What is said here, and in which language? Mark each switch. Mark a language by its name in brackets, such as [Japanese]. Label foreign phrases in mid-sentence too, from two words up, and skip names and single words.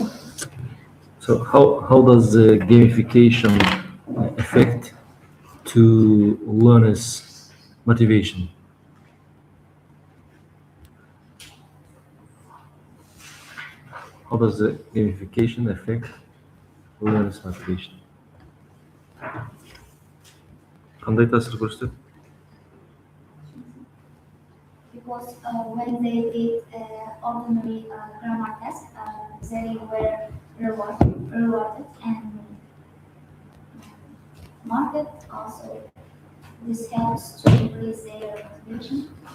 [English] So how does the gamification affect to learners' motivation? How does the gamification affect learners' motivation? [Kara-Kalpak] Қандай тәсір көрсетеді? [English] Because when they did ordinary grammar test, they were rewarded and marked. Also, this helps to increase their motivation.